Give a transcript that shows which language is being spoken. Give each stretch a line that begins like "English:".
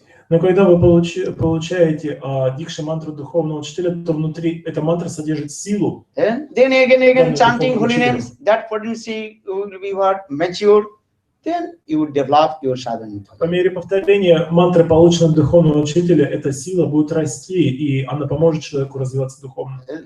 Russian: Но когда вы получаете дикши мантру духовного учителя, то внутри эта мантра содержит силу.
English: Then again chanting holy names, that potency will be what matured. Then you will develop your sadhana.
Russian: По мере повторения мантры, полученной от духовного учителя, эта сила будет расти, и она поможет человеку развиваться духовно.